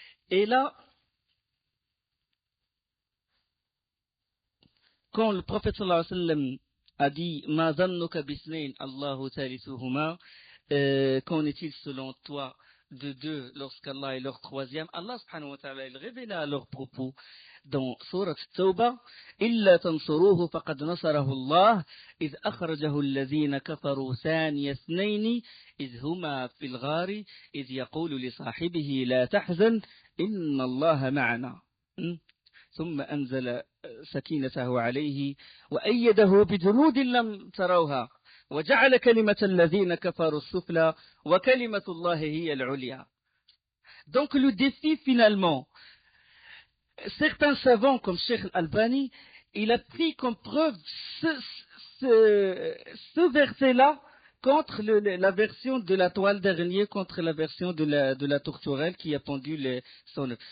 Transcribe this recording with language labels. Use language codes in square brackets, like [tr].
[fr] Et là, quand le prophète sallallahu alayhi wa sallam a dit [ar] Ma zannuka bisnayn Allahu thalithuhuma, [fr] qu'en est-il selon toi de deux lorsqu'Allah est leur troisième? Allah subhanahu wa ta'ala il révéla à leur propos dans Surat Tawbah [ar] إلا تنصروه فقد نصره الله إذ أخرجه الذين كفروا ثاني اثنين إذ هما في الغار إذ يقول لصاحبه لا تحزن إن الله معنا ثم أنزل سكينته عليه وأيده بجنود لم تروها وجعل كلمة الذين كفروا السفلى وكلمة الله هي العليا. [fr] Donc le défi finalement, certains savants comme Cheikh Al-Albani, il a pris comme preuve ce verset-là contre la version de la toile d'araignée, contre la version de la tourterelle qui a pendu son œuf.